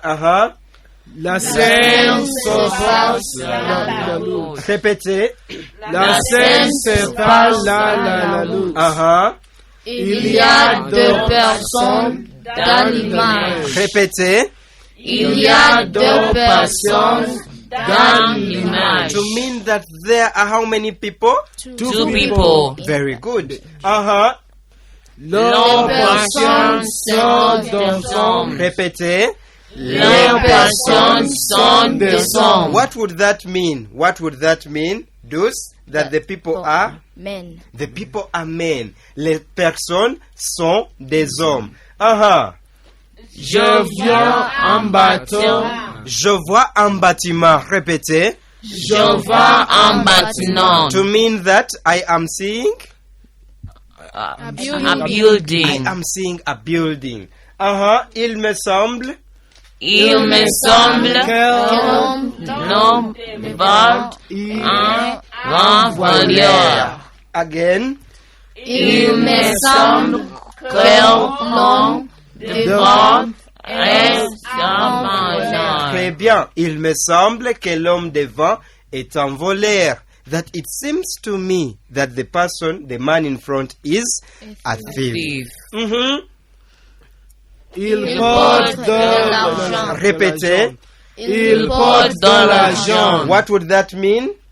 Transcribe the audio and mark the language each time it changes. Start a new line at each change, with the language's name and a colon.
French: La scène se passe la lutte. Répétez. La scène se passe la lutte. Il y a deux personnes dans l'image. Répétez. Il y a deux personnes dans l'image.
English: To mean that there are how many people? Two people. Very good.
French: Les personnes sont des hommes. Répétez. Les personnes sont des hommes.
English: What would that mean? Those that the people are men. The people are men.
French: Les personnes sont des hommes. Je vois un bateau. Je vois un bâtiment. Répétez. Je vois un bâtiment.
English: To mean that I am seeing a building. I am seeing a building.
French: Il me semble que l'homme va un L'homme voleur. Again. Il me semble que l'homme devant est un voleur. Très bien. Il me semble que l'homme devant est un voleur.
English: That it seems to me that the person, the man in front, is a thief.
French: Il porte de l'argent. Répétez. Il porte de l'argent.
English: What would that mean?